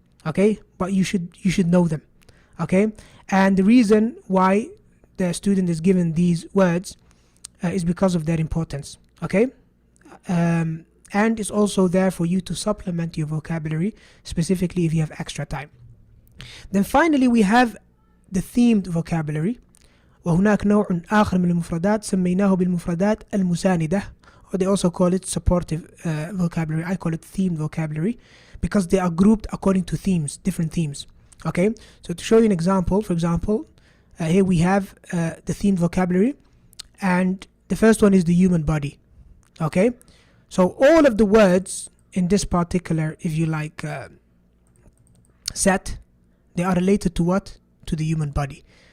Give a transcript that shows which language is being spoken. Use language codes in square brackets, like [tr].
[en] Okay, but you should know them. Okay, and the reason why the student is given these words is because of their importance. Okay, and it's also there for you to supplement your vocabulary, specifically if you have extra time. Then finally we have the themed vocabulary. [ar] وهناك نوع آخر من المفردات سميناه بالمفردات المساندة, [en] or they also call it supportive vocabulary. I call it themed vocabulary because they are grouped according to themes, different themes. Okay, so to show you an example, for example, here we have the themed vocabulary, and the first one is the human body. Okay, so all of the words in this particular, if you like, set, they are related to what? To the human body.